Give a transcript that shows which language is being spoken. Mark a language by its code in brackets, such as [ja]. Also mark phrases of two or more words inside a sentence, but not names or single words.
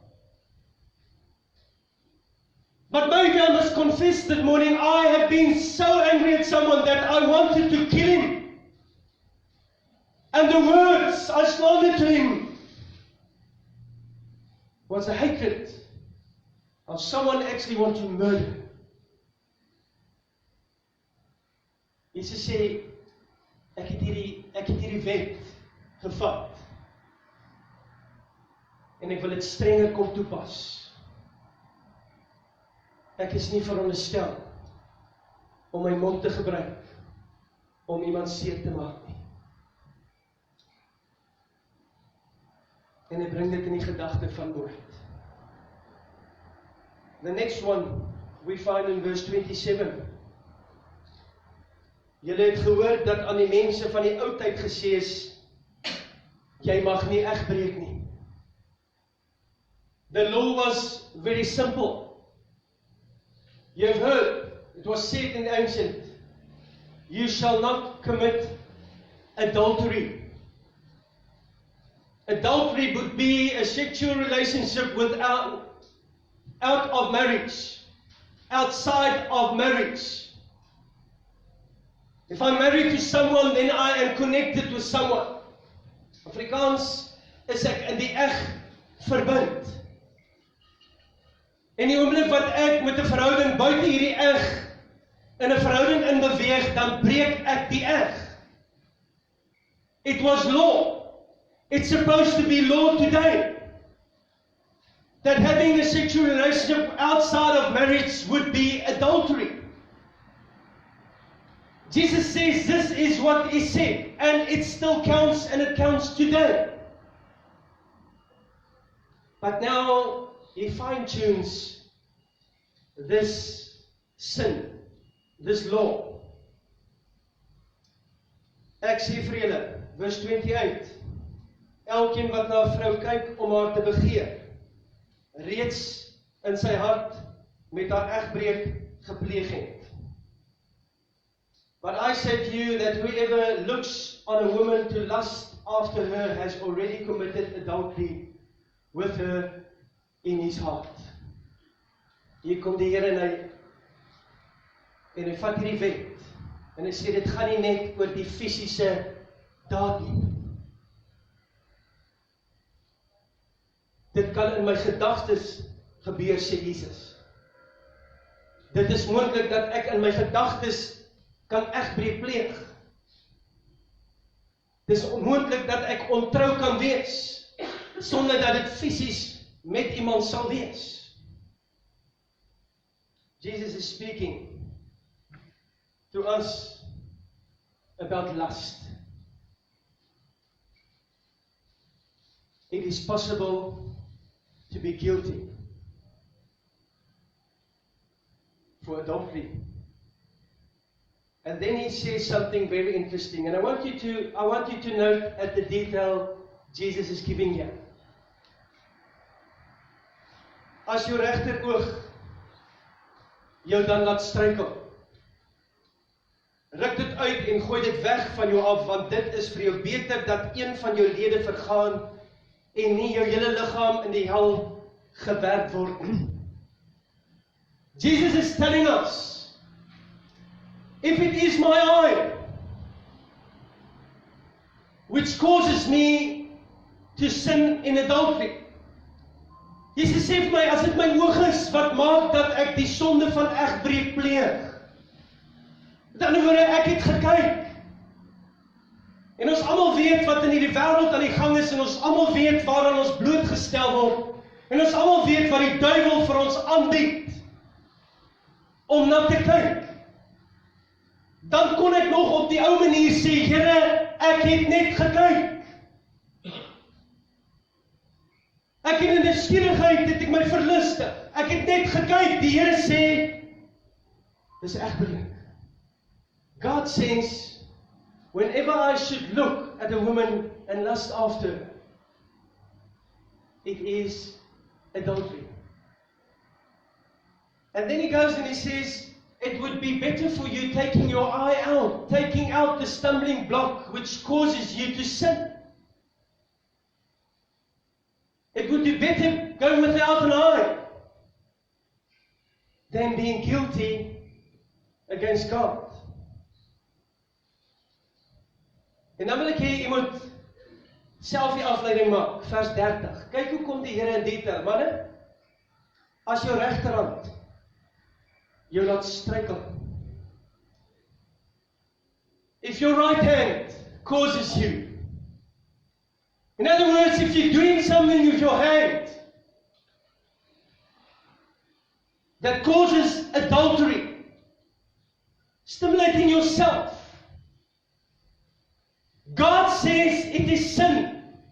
[en] But maybe I must confess that morning, I have been so angry at someone that I wanted to kill him. And the words I slandered to him was a hatred of someone actually want to murder. [af] Jesus sê, ek het hierdie wet gevat. En ek wil dit strenger kom toepas. Ek is nie veronderstel om my mond te gebruik om iemand seer te maak nie. En hy bring dit in die gedagte van moord. [en] The next one we find in verse 27. [af] Julle het gehoor dat aan die mense van die ou tyd gesê is, jy mag nie egbreek nie. [en] The law was very simple. You've heard, it was said in the ancient, you shall not commit adultery. Adultery would be a sexual relationship out of marriage, outside of marriage. If I'm married to someone, then I am connected with someone. [af] Afrikaans is ek in die eg verbind. En die oomblik wat ek met 'n verhouding buite hierdie eg in 'n verhouding in beweeg, dan breek ek die eg. [en] It was law. It's supposed to be law today. That having a sexual relationship outside of marriage would be adultery. Jesus says this is what is said, and it still counts, and it counts today. But now he fine-tunes this sin, this law. [af] Ek sê vir julle, vers 28, elkeen wat na 'n vrou kyk om haar te begeer, reeds in sy hart met haar egbreek gepleeg het. [en] But I say to you that whoever looks on a woman to lust after her has already committed adultery with her in his heart. [af] Hier kom die Here en hy vat hierdie wet en hy sê dit gaan nie net oor die fisiese daad nie. Dit kan in my gedagtes gebeur, sê Jesus. Dit is moontlik dat ek in my gedagtes kan egbreek pleeg. Dit is moontlik dat ek ontrou kan wees, sonder dat dit fisies met iemand sal wees. [en] Jesus is speaking to us about lust. It is possible to be guilty for adultery. And then he says something very interesting, and I want you to note at the detail Jesus is giving here. [af] As jou regteroog jou dan laat struikel, ruk dit uit en gooi dit weg van jou af, want dit is vir jou beter dat een van jou lede vergaan en nie jou hele liggaam in die hel gewerp word. [en] Jesus is telling us, if it is my eye which causes me to sin in adultery, [af] Jesus sê vir my, as dit my oog is wat maak dat ek die sonde van egbreek pleeg. Met ander woorde, ek het gekyk. En ons almal weet wat in hierdie wêreld aan die gang is, en ons almal weet waaraan ons blootgestel word, en ons almal weet wat die duiwel vir ons aanbied om na te kyk. Dan kon ek nog op die ou manier sê, Here, ek het net gekyk. Ek het in die skierigheid het ek my verlustig. Ek het net gekyk. Die Here sê, dis egbreek. [en] God says, whenever I should look at a woman and lust after her, it is adultery. And then he goes and he says, it would be better for you taking your eye out, taking out the stumbling block which causes you to sin. It would be better going without an eye than being guilty against God. [af] En dan wil ek hê jy moet selfie afleiding maak, vers 30. Kyk hoe kom die Here in detail, manne, as jou regterhand jou laat struikel. [en] If your right hand causes you, in other words, if you're doing something with your hand that causes adultery, stimulating yourself, God says it is sin.